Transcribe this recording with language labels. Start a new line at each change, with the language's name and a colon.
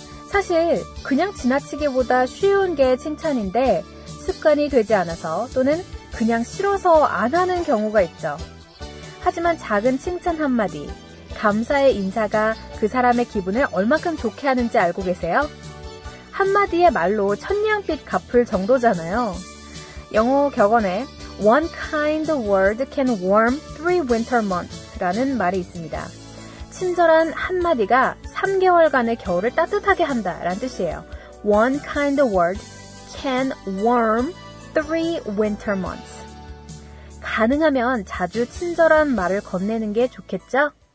Korean: 사실 그냥 지나치기보다 쉬운 게 칭찬인데 습관이 되지 않아서 또는 그냥 싫어서 안 하는 경우가 있죠. 하지만 작은 칭찬 한마디, 감사의 인사가 그 사람의 기분을 얼마큼 좋게 하는지 알고 계세요? 한마디의 말로 천냥빚 갚을 정도잖아요. 영어 격언에
English: One kind word can warm 3 winter months
Korean: 라는 말이 있습니다. 친절한 한마디가 3개월간의 겨울을 따뜻하게 한다 라는 뜻이에요.
English: One kind word can warm 3 winter months.
Korean: 가능하면 자주 친절한 말을 건네는 게 좋겠죠?